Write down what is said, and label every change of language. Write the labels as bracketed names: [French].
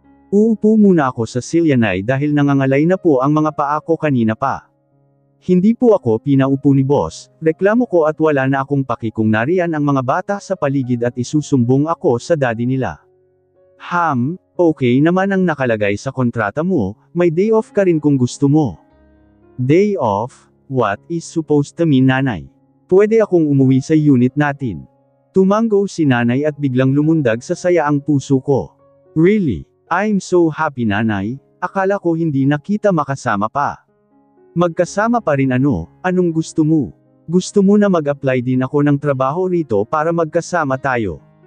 [Filipino] Uupo muna ako sa silya nay dahil nangangalay na po ang mga paa ko kanina pa. Hindi po ako pinaupo ni boss, reklamo ko at wala na akong paki kung nariyan ang mga bata sa paligid at isusumbong ako sa daddy nila. Okay naman ang nakalagay sa kontrata mo, may day off ka rin kung gusto mo. [English] Day off? What is supposed to mean nanay? [Filipino] Pwede akong umuwi sa unit natin. Tumango si nanay at biglang lumundag sa saya ang puso ko. [English] Really? I'm so happy [Filipino] nanay, akala ko hindi na kita makasama pa. Magkasama pa rin anong gusto mo? Gusto mo na mag-apply din ako ng trabaho rito para magkasama tayo?